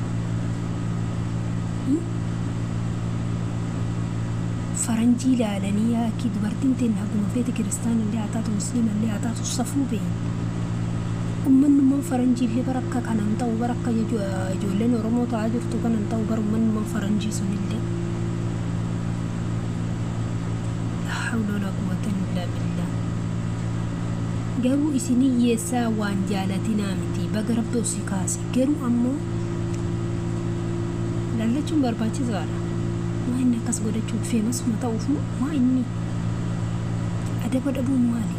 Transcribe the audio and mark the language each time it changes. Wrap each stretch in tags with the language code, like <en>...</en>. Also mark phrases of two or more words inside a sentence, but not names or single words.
<om>Faranjii ilaalanii yaakii dubartiin teen haguma feete kiristaanillee haa taatu musliimallee haa taatu safuu beeyi. Uummanummaan faranjii illee barakka kanan ta'u barakka ijoolleen Oromoo ta'aa jirtu kanan ta'u bar uummanummaan faranjii sunillee.</om> <ar>حول ولا قوة إلا بالله.</ar> <om>Garuu isinii hiyyeessaa waan jaalatinaa miti baga rabbi osii kaase garuu ammoo lallachuun barbaachisaadha. Maa inni akkas godhachuun feemasuma ta'uuf maa inni adaba dhabuun maali?</om>